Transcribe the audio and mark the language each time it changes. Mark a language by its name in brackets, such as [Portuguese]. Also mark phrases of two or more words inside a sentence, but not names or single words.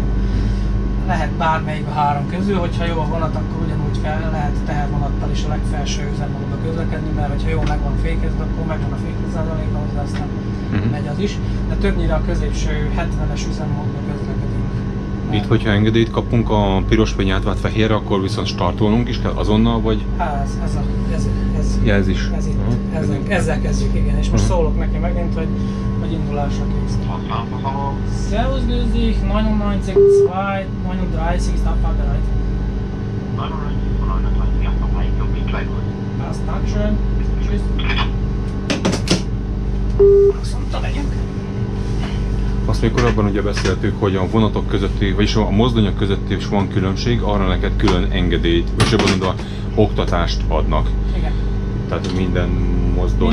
[Hungarian] Lehet bármelyik a 3 közül, hogyha jó a vonat, akkor ugyanúgy lehet tehervonattal is a legfelső üzemmódba közlekedni, mert hogyha jól meg van fékezve, akkor megvan a fékezzázaléka, hozzá aztán megy az is, de többnyire a középső 70-es üzemmódba közlekedünk. Itt, hogyha engedélyt kapunk a piros fény átvált fehérre, akkor viszont startolnunk is kell azonnal, vagy? Ez is. Ez itt. Ezzel kezdjük, igen. És most szólok neki megint, hogy indulásra kész. [German] Servus, grüß dich, 99, 2, 39, ist abfahrbereit. 99, ja, nochmal, ich bin gleich gut. Passt, Dankeschön. Tschüss. [Hungarian] Azt mondta, megyünk. Azt még korábban ugye beszéltük, hogy a vonatok közötti, vagyis a mozdonyok közötti is van különbség, arra neked külön engedélyt, vagy jobban oktatást adnak. Igen. Tehát minden mozdony...